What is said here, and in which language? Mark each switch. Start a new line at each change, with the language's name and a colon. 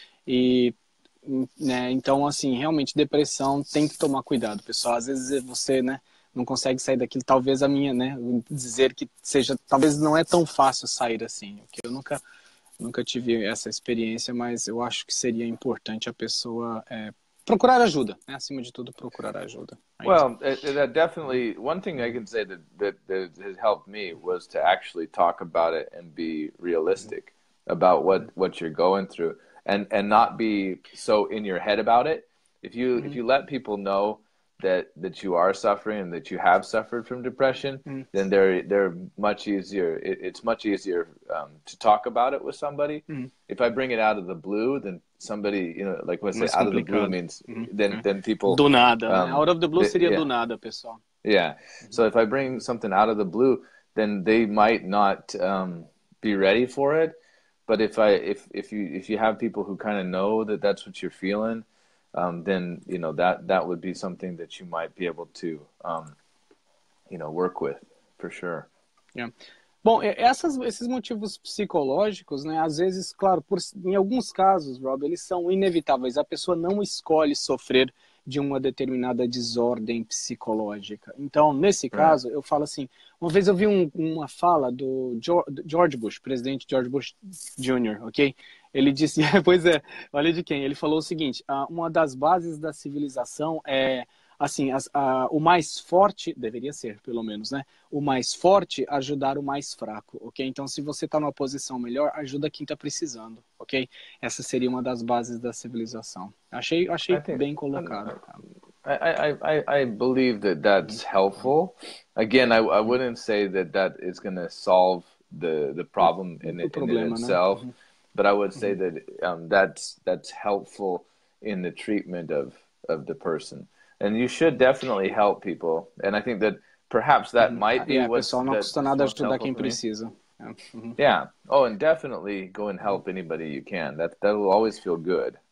Portuguese: E né, então, assim, realmente, depressão tem que tomar cuidado, pessoal. Às vezes você, né, não consegue sair daquilo. Talvez a minha, né, dizer que seja, talvez não é tão fácil sair assim, ok? Eu nunca tive essa experiência, mas eu acho que seria importante a pessoa procurar ajuda, né? Acima de tudo, procurar ajuda.
English: Well, that definitely, one thing I can say that has helped me was to actually talk about it and be realistic about what you're going through, and not be so in your head about it. If you let people know that you are suffering and that you have suffered from depression, then they're much easier. It's much easier to talk about it with somebody. If I bring it out of the blue, then somebody, you know, like when I say out of the blue means then people
Portuguese: do nada.
English: Out of the blue
Portuguese: seria do nada, pessoal.
English: Yeah. So if I bring something out of the blue, then they might not be ready for it. But if you have people who kind of know that that's what you're feeling, then you know that would be something that you might be able to work with for sure. Yeah.
Portuguese: Bom, esses motivos psicológicos, né, às vezes, claro, em alguns casos, Rob, eles são inevitáveis. A pessoa não escolhe sofrer de uma determinada desordem psicológica. Então, nesse caso, eu falo assim, uma vez eu vi uma fala do George Bush, presidente George Bush Jr., ok? Ele disse, pois é, olha de quem, ele falou o seguinte, uma das bases da civilização é, assim, o mais forte, deveria ser pelo menos, né? O mais forte ajudar o mais fraco, ok? Então, se você está numa posição melhor, ajuda quem está precisando, ok? Essa seria uma das bases da civilização. Achei bem colocado.
English: I believe that that's helpful. Again, I wouldn't say that is going to solve the problem in itself, né? But I would say that that's helpful in the treatment of the person. And you should definitely help people. And I think that perhaps that might be what's
Portuguese: pessoal, não custa nada ajudar quem precisa.
English: Yeah. Oh, and definitely go and help anybody you can. That will always feel good.